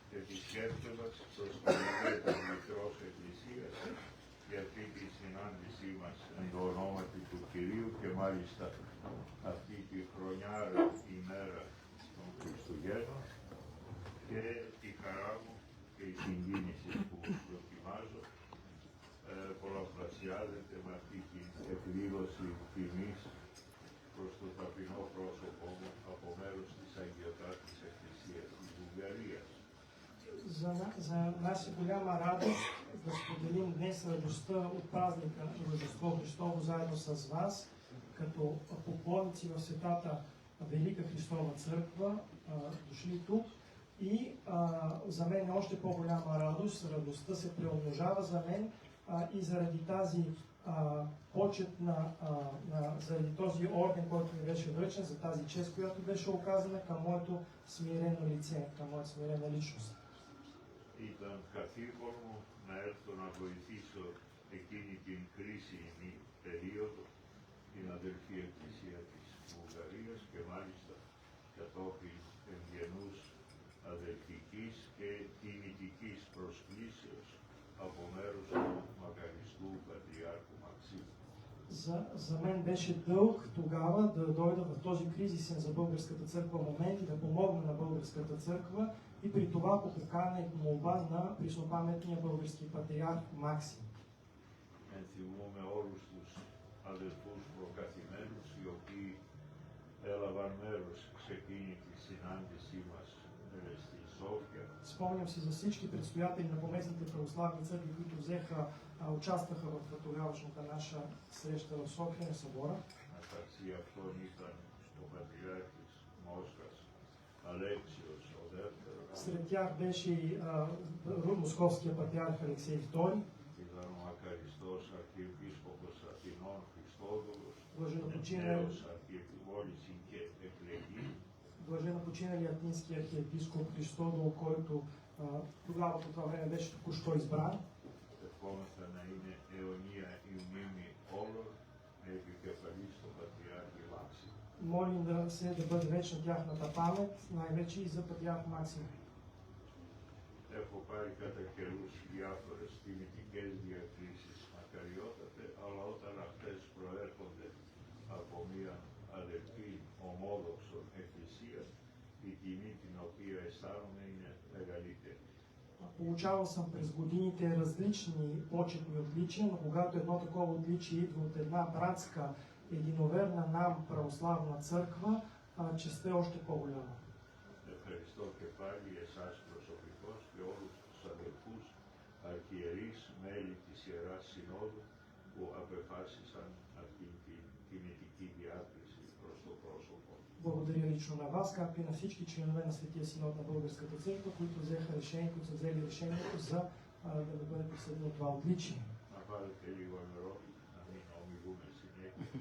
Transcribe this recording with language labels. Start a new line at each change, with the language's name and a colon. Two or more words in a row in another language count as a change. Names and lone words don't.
Greek: μας προς την ιδιαίτερη Μητρός Εκκλησίας για αυτή τη συνάντησή μας εν το ονόματι του Κυρίου και μάλιστα αυτή τη χρονιάρα ημέρα των Χριστουγέννων και τη χαρά μου και η συγκίνηση που δοκιμάζω πολλαπλασιάζεται με αυτή την εκδήλωση τιμής προς το ταπεινό πρόσωπό μου από μέρους της Αγιωτάτης Εκκλησίας της Βουλγαρίας.
Bulgarian: За нас е голяма радост да споделим днес радостта от празника на Рождество Христово заедно с вас, като поклонници в Светата Велика Христова Църква, дошли тук. И за мен е още по-голяма радост, радостта се преумножава за мен и заради тази почет заради този орден, който ми беше връчен, за тази чест, която беше оказана към моето смирено лице, към моята смирена личност.
Greek: Ήταν καθήκον μου να έρθω να βοηθήσω εκείνη την κρίσιμη περίοδο την αδελφή Εκκλησία της Βουλγαρίας και μάλιστα κατόπιν ευγενούς αδελφικής και τιμητικής προσκλήσεως από μέρους του μακαριστού Πατριάρχου Максима.
Bulgarian: За мен беше дълг тогава да дойда в този кризисен за българската църква момент и да помогна на българската църква и при това по покана и молба на преснопаметния български патриарх Максим.
Greek: Ενθυμούμε όλους τους αδελφούς προκαθημένους οι οποίοι έλαβαν μέρος σε εκείνη τη συνάντησή μας στη София.
Bulgarian: Спомням си за всички предстоятели на поместните православни църкви, които участваха в тогавашната наша среща в София на събора.
Greek: Μεταξύ αυτών ήταν ο Πατριάρχης Μόσχας, Αλέξιος ο δεύτερος.
Bulgarian: Сред тях беше и московския патриарх Алексей II.
Greek: Ήταν ο μακαριστός Αρχιεπίσκοπος Αθηνών Χριστόδουλος,
Bulgarian: Блаженнопочинали
Greek: νέος αρχιεπιβόλης και εκλεγή.
Bulgarian: Блаженнопочиналият атински архиепископ Христодол, който тогава по това време беше току-що избран.
Greek: Ευχόμεθα να είναι αιωνία η μνήμη όλων με επικεφαλής τον Πατριάρχη Μάξιμ.
Bulgarian: Молим да бъде вечна тяхната памет, най-вече и за патриарх Максим.
Greek: Έχω πάρει κατά καιρούς διάφορες τιμητικές διακρίσεις μακαριότατε, αλλά όταν αυτές προέρχονται από μια αδελφή ομόδοξον εκκλησία, η τιμή την οποία αισθάνομαι είναι μεγαλύτερη.
Bulgarian: Получавал съм през годините различни почетни отличия, но когато едно такова отличие идва от една братска, единоверна нам православна църква, честта е още по-голяма.
Greek: Ευχαριστώ και πάλι εσάς προσωπικώς και όλους τους αδελφούς αρχιερείς, μέλη της Ιεράς Συνόδου που απεφάσισαν αυτή την τιμητική διάκριση προς το πρόσωπο.
Bulgarian: Благодаря лично на вас, както и на всички членове на Светия Синод на Българската църква, които са взели решението за да бъде присъдено това отличие.
Greek: Να πάρετε λίγο νερό, να μην ομιλούμε συνέχεια.